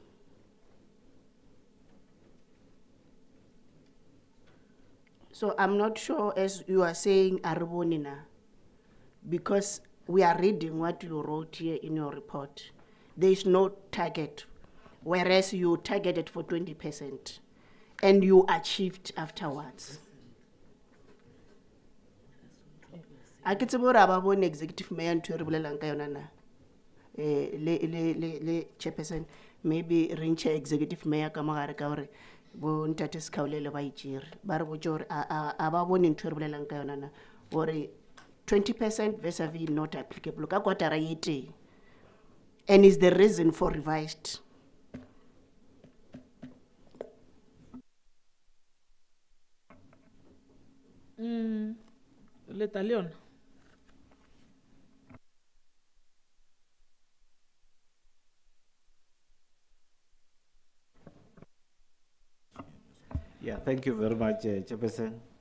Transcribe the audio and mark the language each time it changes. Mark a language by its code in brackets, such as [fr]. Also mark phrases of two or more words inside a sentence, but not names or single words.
[en] So I'm not sure, as you are saying, Arubonina, because we are reading what you wrote here in your report. There is no target, whereas you targeted for 20%, and you achieved afterwards. [nso] A ke tsebe gore a ba bone [en] executive mayor [nso] ntho e re bolelang ka yona na le chairperson, maybe re ntšhe [en] executive mayor [nso] ka mogare ka gore bo ntate Sekaule le ba itšere ba re botse gore a ba bone ntho e re bolelang ka yona na gore 20% [en] vis-a-vis not applicable [nso] ka kotara ye teng, [en] and is the reason for revised. [nso] Leta Leon. [en] Yeah, thank you very much, Chairperson.